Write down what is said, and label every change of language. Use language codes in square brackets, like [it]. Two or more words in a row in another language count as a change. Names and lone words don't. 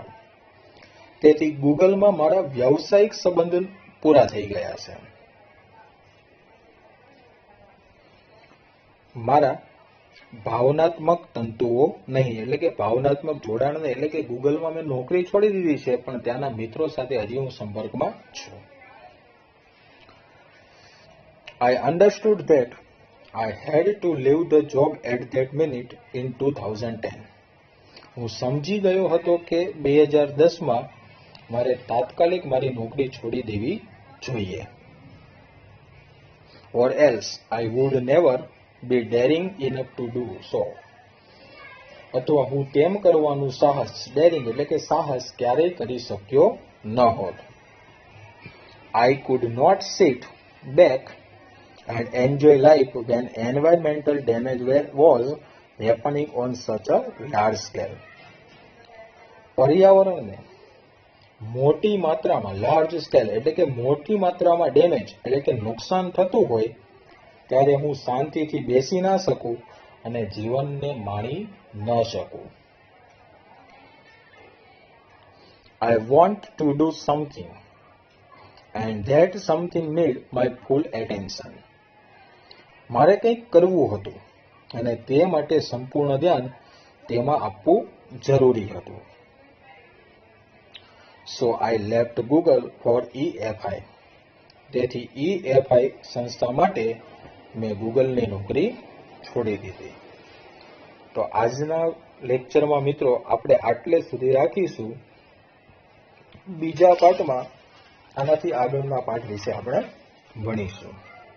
[gu] તેથી ગૂગલમાં મારા વ્યવસાયિક સંબંધ પૂરા થઈ ગયા છે. મારા ભાવનાત્મક તંતુઓ નહીં, એટલે કે ભાવનાત્મક જોડાણ નહીં. એટલે કે ગૂગલમાં મેં નોકરી છોડી દીધી છે પણ ત્યાંના મિત્રો સાથે હજી હું સંપર્કમાં છું. [en] I understood that I had to leave the job at that minute in 2010. [gu] હું સમજી ગયો હતો કે 2010માં મારે તાત્કાલિક મારી નોકરી છોડી દેવી જોઈએ. [en] Or else I would never be daring enough to do so. [gu] અથવા હું તેમ કરવાનું ડેરિંગ એટલે કે સાહસ ક્યારેય કરી શક્યો ન હોત. [en] I could not sit back and enjoy life when environmental damage was happening on such a large scale. [gu] પર્યાવરણને મોટી માત્રામાં, [en] large scale [gu] એટલે કે મોટી માત્રામાં ડેમેજ એટલે કે નુકસાન થતું હોય ત્યારે હું શાંતિથી બેસી ના શકું અને જીવનને માણી ન શકું. [en] I want to do something and that something need my full attention. [gu] મારે કંઈક કરવું હતું અને તે માટે સંપૂર્ણ ધ્યાન તેમાં આપવું જરૂરી હતું. [en] So I left Google for EFI. [gu] તેથી EFI સંસ્થા માટે મેં ગૂગલની નોકરી છોડી દીધી. તો આજના લેક્ચરમાં મિત્રો આપણે આટલે સુધી રાખીશું. બીજા પાઠમાં આનાથી આગળના પાઠ વિશે આપણે ભણીશું.